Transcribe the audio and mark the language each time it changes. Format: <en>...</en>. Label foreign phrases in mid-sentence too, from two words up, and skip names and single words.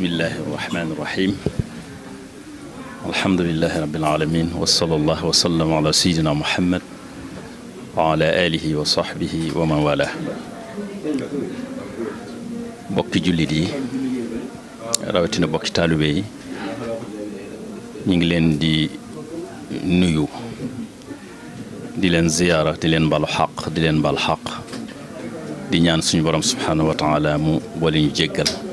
<ar>الله الرحمن الرحيم الحمد لله رب العالمين وصلى الله وسلم على سيدنا محمد وعلى آله وصحبه ومن والاه</ar> <wo>bokki jullit yi rawatina bokki taalibe yi ñu ngi leen di nuyu di leen ziyaara di leen balu xaq di leen bal xaq di ñaan suñu borom</wo> <ar>سبحانه وتعالى</ar> <wo>mu boole ñu jéggal</wo>